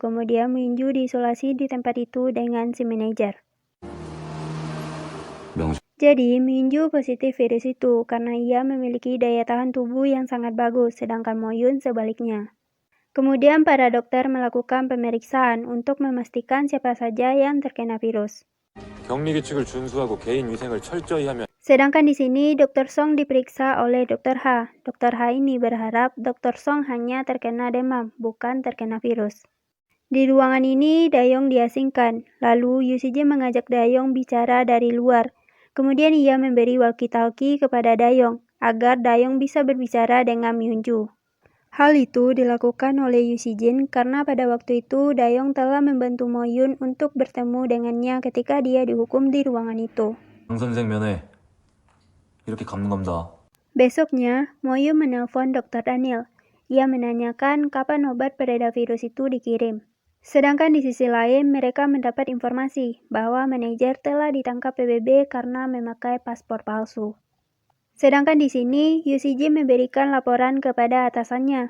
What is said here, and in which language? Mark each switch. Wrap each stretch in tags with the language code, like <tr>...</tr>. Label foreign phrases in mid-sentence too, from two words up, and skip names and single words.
<id>Kemudian Myunju diisolasi di tempat itu dengan si manajer. Jadi Myunju positif virus itu karena ia memiliki daya tahan tubuh yang sangat bagus, sedangkan Moyun sebaliknya. Kemudian para dokter melakukan pemeriksaan untuk memastikan siapa saja yang terkena virus.</id> <ko>격리규칙을 준수하고 개인 위생을 철저히 하면</ko> <id>Sedangkan di sini Dr. Song diperiksa oleh Dr. Ha. Dr. Ha ini berharap Dr. Song hanya terkena demam, bukan terkena virus. Di ruangan ini Dayong diasingkan, lalu Yu Sijin mengajak Dayong bicara dari luar. Kemudian ia memberi walkie-talkie kepada Dayong, agar Dayong bisa berbicara dengan Myunju. Hal itu dilakukan oleh Yu Sijin karena pada waktu itu Dayong telah membantu Moyun untuk bertemu dengannya ketika dia dihukum di ruangan itu.</id> <ko>강 선생 면회 이렇게 갚는 겁니다.</ko> <id>Besoknya, Moyun menelpon Dr. Daniel. Ia menanyakan kapan obat pereda virus itu dikirim. Sedangkan di sisi lain, mereka mendapat informasi bahwa manajer telah ditangkap PBB karena memakai paspor palsu. Sedangkan di sini, Yu Sijin memberikan laporan kepada atasannya.</id>